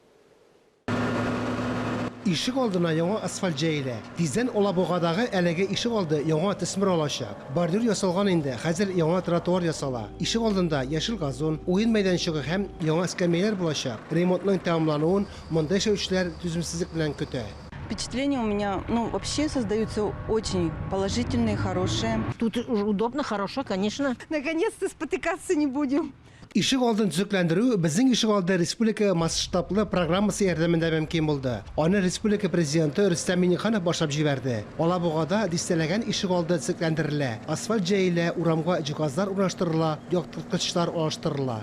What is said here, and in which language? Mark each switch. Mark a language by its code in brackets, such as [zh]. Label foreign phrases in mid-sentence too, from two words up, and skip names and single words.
[tt] Ишегалдына яңа асфальт җәелә. Тиздән Алабугадагы әлеге Ишегалды яңа төсмер алачак. Бордюр ясалган инде, хәзер яңа тротуар ясала. Ишегалдында яшел газон, уен мәйданчыгы һәм яңа эскәмияләр булачак. Ремонтның тәмамлануын монда эшләүчеләр түземсезлек белән көтә. [ru] Впечатления у меня, вообще создаются очень положительные, хорошие. Тут удобно, хорошо, конечно. Наконец-то спотыкаться не будем. [tt] Ишегалдын төзекләндерү безнең Ишегалды республика масштаблы программасы ярдәмендә мөмкин булды. Аны республика президенты Рөстәм Миңнеханов башлап җибәрде. Алабугада дистәләгән Ишегалды төзекләндерелә. Асфальт җәелә, урамга җиһазлар урнаштырыла, яктырткычлар алыштырыла.